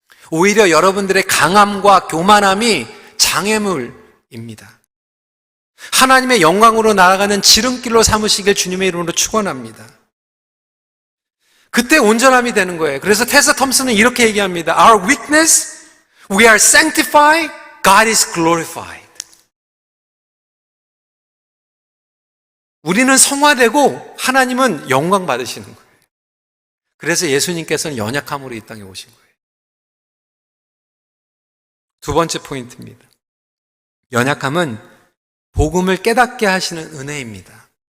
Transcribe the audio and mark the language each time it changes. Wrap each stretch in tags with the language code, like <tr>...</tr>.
<ko>오히려 여러분들의 강함과 교만함이 장애물입니다. 하나님의 영광으로 나아가는 지름길로 삼으시길 주님의 이름으로 축원합니다. 그때 온전함이 되는 거예요. 그래서 테사 톰슨은 이렇게 얘기합니다.</ko> <en>Our weakness, we are sanctified, God is glorified.</en> <ko>우리는 성화되고 하나님은 영광 받으시는 거예요. 그래서 예수님께서는 연약함으로 이 땅에 오신 거예요. 두 번째 포인트입니다. 연약함은 복음을 깨닫게 하시는 은혜입니다.</ko>